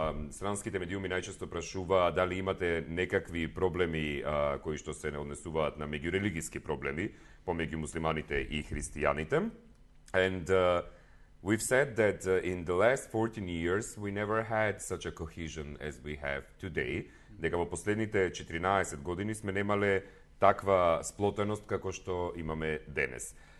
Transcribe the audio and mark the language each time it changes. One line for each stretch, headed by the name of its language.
Macedonian: Странските медиуми најчесто прашуваат дали имате некакви проблеми кои што се однесуваат на меѓурелигиски проблеми помеѓу муслиманите и христијаните.
English: And we've said that in the last 14 years we never had such a cohesion as we have today.
Macedonian: Дека во последните 14 години сме немале таква сплотеност како што имаме денес.